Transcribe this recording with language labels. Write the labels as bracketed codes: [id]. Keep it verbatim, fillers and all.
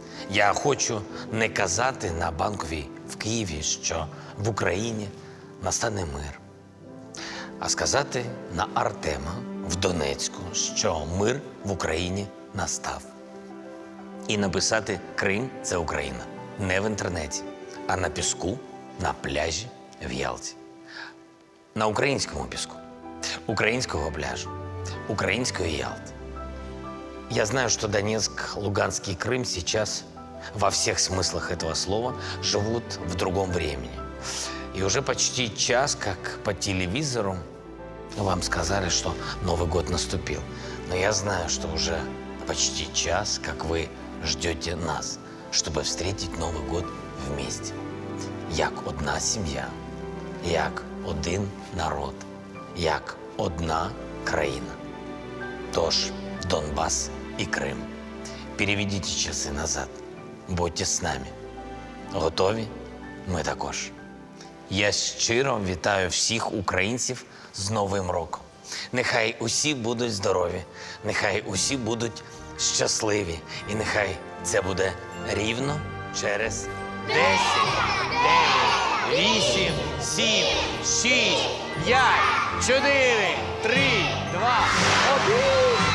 [uk] Я хочу не казати на Банковій в Києві, що в Україні настане мир, а сказати на Артема в Донецьку, що мир в Україні настав. І написати «Крим – це Україна» не в інтернеті, а на піску, на пляжі в Ялті. На українському піску, українського пляжу, української Ялти. [ru] Я знаю, что Донецк, Луганск и Крым сейчас во всех смыслах этого слова живут в другом времени. И уже почти час, как по телевизору, вам сказали, что Новый год наступил. Но я знаю, что уже почти час, как вы ждете нас, чтобы встретить Новый год вместе. [uk] Як одна сім'я, як один народ, як одна країна. Тож, [ru] Донбасс и Крым, переведите часы назад. [uk] Будьте з нами. Готові? Ми також. Я щиро вітаю всіх українців з Новим роком. Нехай усі будуть здорові, нехай усі будуть щасливі. І нехай це буде рівно через десять, дев'ять, вісім, сім, шість, п'ять, чотири, три, два, один.